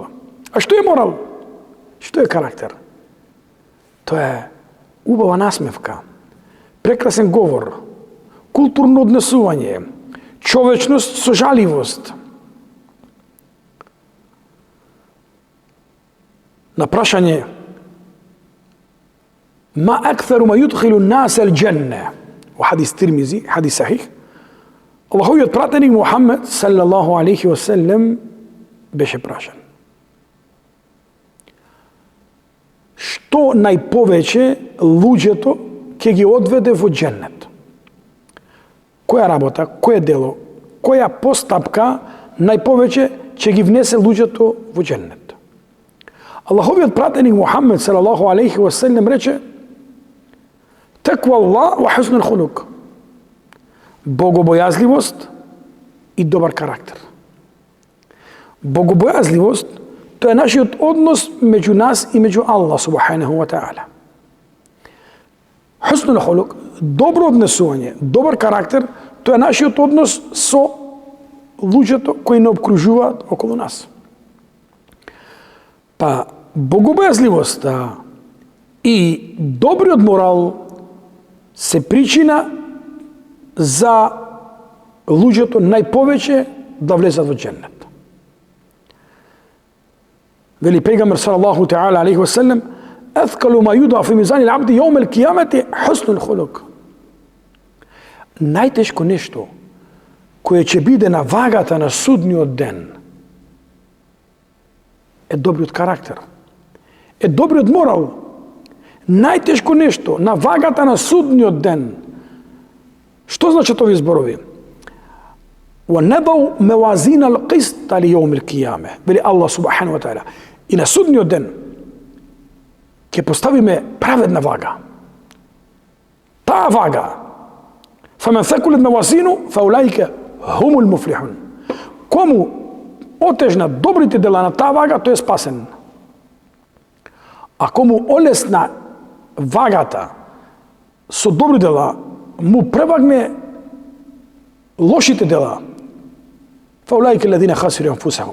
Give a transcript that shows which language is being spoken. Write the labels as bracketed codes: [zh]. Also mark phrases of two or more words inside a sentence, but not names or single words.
[mk] А што е морал? Што е карактер? Тоа е убава насмевка, прекрасен говор, културно однесување, човечност со жаливост. На прашање [ar] ما أكثر ما يدخل الناس الجنة, [mk] во хадис Тирмизи, хадис сахих, Аллаховиот пратеник Мухамед [ar] صلى الله عليه وسلم [mk] беше прашан: што најповеќе луѓето ќе ги одведе во џеннет? Која работа, кое дело, која постапка најповеќе ќе ги внесе луѓето во џеннет? Аллаховиот пратеник Мухамед [ar] صلى الله عليه وسلم [mk] рече: [ar] تقوى الله وحسن الخلق. [mk] Богобојазливост и добар карактер. Богобојазливост, тоа е нашиот однос меѓу нас и меѓу Аллах [ar] سبحانه وتعالى. [mk] Хуснул хулук, добро однесување, добар карактер, тоа е нашиот однос со луѓето кои не обкружуваат околу нас. Па богобојазливоста и добриот морал се причина за луѓето најповеќе да влезат во џеннет. Вели пејгамбер [ar] صلى الله تعالى عليه وسلم: أثقل ما يوضع في ميزان العبد يوم القيامة حسن الخلق. [mk] Најтешко нешто кое ќе биде на вагата на судниот ден е добриот карактер, е добриот морал. Најтешко нешто на вагата на судниот ден. Што значат овие зборови? [ar] وَنَضَوْ مَوَازِينَ الْقِسْطَ لِيَوْمِ الْقِيَامَةِ. [mk] Вели Аллах [ar] سبحانه وتعالى. [mk] И на судниот ден ќе поставиме праведна вага. Таа вага. [ar] فَمَنْ ثَقُلَتْ مَوَازِينُهُ فَأُولَئِكَ هُمُ الْمُفْلِحُونَ. [mk] Кому отежна добрите дела на таа вага, тој е спасен. А кому олесна вагата со добри дела, му превагне лошите дела, [ar] فَأُولَئِكَ الَّذِينَ خَسِرُوا أَنفُسَهُمْ.